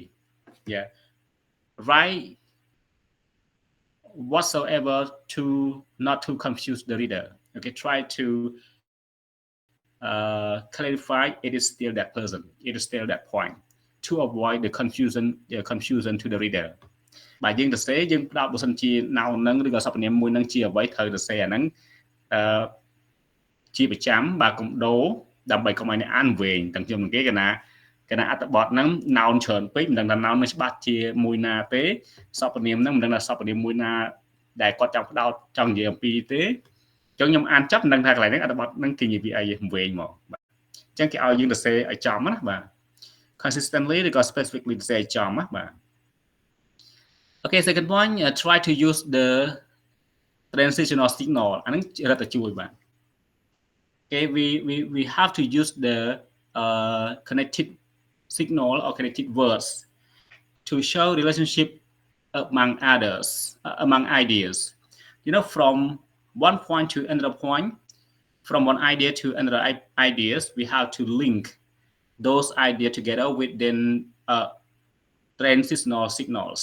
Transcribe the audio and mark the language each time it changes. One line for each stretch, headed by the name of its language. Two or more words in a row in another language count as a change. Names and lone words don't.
English: Yeah, write whatsoever to not to confuse the reader. Okay, try to clarify it is still that person, it is still that point to avoid the confusion to the reader.
Khmer: បើយើងទៅសេយើងផ្ដោតបើសិនជា noun ហ្នឹងឬក៏សព្វនាមមួយហ្នឹងជាអ្វីត្រូវទៅសេអាហ្នឹងជាប្រចាំបើកុំដូរដើម្បីកុំឲ្យអ្នកអានវែង ទាំងខ្ញុំនឹងគេកណាអត្ថបទហ្នឹង noun ច្រើនពេកមិនដឹងថា noun នឹងច្បាស់ជាមួយណាទេសព្វនាមហ្នឹងមិនដឹងថាសព្វ នាមមួយណាដែលគាត់ចង់ផ្ដោតចង់និយាយអំពីទេអញ្ចឹងខ្ញុំអានចប់មិនដឹងថាកន្លែងហ្នឹងអត្ថប ទហ្នឹងគេនិយាយពីអីវែងមកបាទអញ្ចឹងគេឲ្យយើងទៅសេឲ្យចំណាបាទ
English: consistently ឬក៏ specifically ទៅសេឲ្យចំណាបាទ Okay, second point, try to use the transitional signal
Khmer: អាហ្នឹងរត់តែជួយបាទ
English: Okay, we have to use the connected signal or connected words to show relationship among others, among ideas. You know, from one point to another point, from one idea to another ideas, we have to link those ideas together within transitional signals.